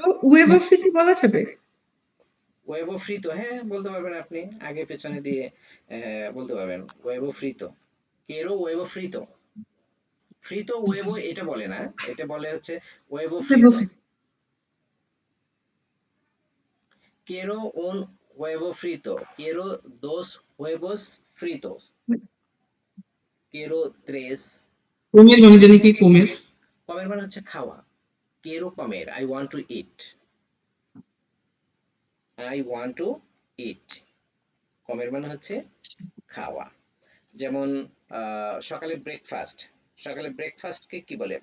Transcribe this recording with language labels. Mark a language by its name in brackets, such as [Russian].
[Bangla] ওয়েভো free কি বলা যাবে? ওয়েবো ফ্রিতো, হ্যাঁ বলতে পারবেন আপনি, আগে পেছনে দিয়ে বলতে পারবেন ওয়েবো ফ্রিতো, [Spanish] কেরো ওয়েবো ফ্রিতো, [Bangla] ফ্রিতো ওয়েবো এটা বলে না, এটা বলে হচ্ছে ওয়েবো [Spanish] ওয়েভো ফ্রিতো। ফ্রি। কেরো un huevo frito, quiero dos huevos fritos, quiero tres, [Bangla] কোমের মানে জানি কি কোমের? কমের মানে হচ্ছে খাওয়া, [Spanish] কেরো কমের, [English] I want to eat, [Bangla] I want to ইট, কমের মানে হচ্ছে খাওয়া। যেমন সকালে ব্রেকফাস্ট, সকালে ব্রেকফাস্টকে কি বলে?